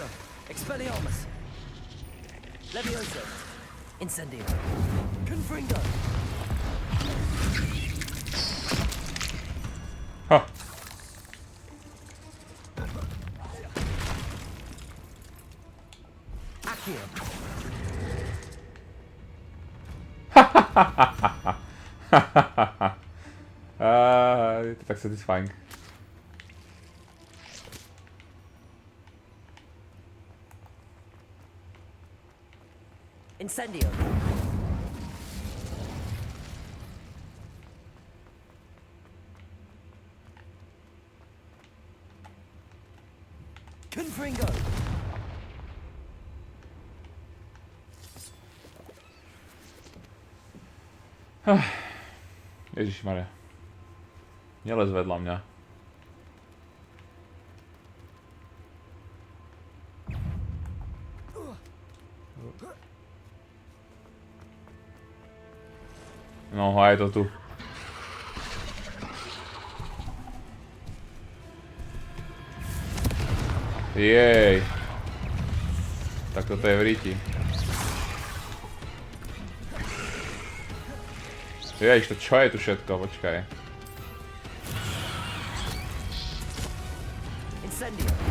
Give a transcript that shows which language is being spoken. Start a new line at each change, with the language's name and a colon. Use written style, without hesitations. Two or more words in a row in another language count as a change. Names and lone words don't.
Slovak: Expelliarmus. Leviosa. Incendio. Confringo. Ha. Accio. Je to tak satisfying. Incendio. Confringo. Ježišmaria. Nelez vedľa mňa. No, a je to tu. Jej. Tak toto je v ríti. Ježiš, to čo je tu všetko? Počkaj. Incendio.